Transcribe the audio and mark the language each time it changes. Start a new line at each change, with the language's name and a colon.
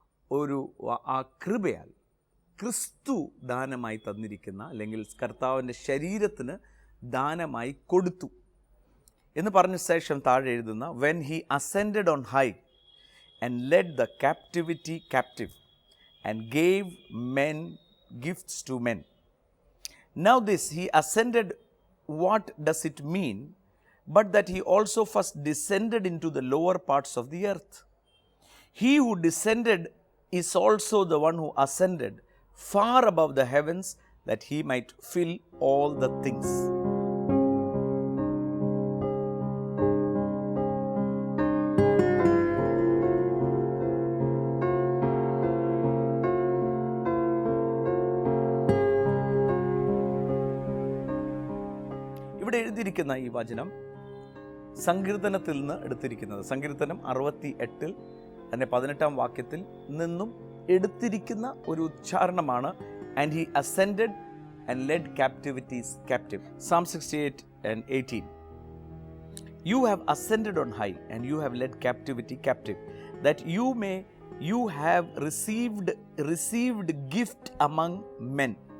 Malayalam: ഒരു ആ കൃപയാൽ ക്രിസ്തു ദാനമായി തന്നിരിക്കുന്ന, അല്ലെങ്കിൽ കർത്താവിൻ്റെ ശരീരത്തിന് ദാനമായി കൊടുത്തു എന്ന് പറഞ്ഞ ശേഷം താഴെ എഴുതുന്ന
English: When he ascended on high and led the captivity captive and gave men gifts to men. Now this he ascended, what does it mean but that he also first descended into the lower parts of the earth? He who descended is also the one who ascended far above the heavens that he might fill all the things.
Malayalam: ഇവിടെ എഴുതിയിരിക്കുന്ന ഈ വചനം സങ്കീർത്തനത്തിൽ നിന്ന് എടുത്തിരിക്കുന്നത്. സങ്കീർത്തനം 68 അതിൻ്റെ 18-ാം വാക്യത്തിൽ നിന്നും എടുത്തിരിക്കുന്ന ഒരു ഉച്ചാരണമാണ്.
English: And he ascended and led captivities captive. Psalm 68:18. You have ascended on high and you have led captivity captive, that you have received gift among men.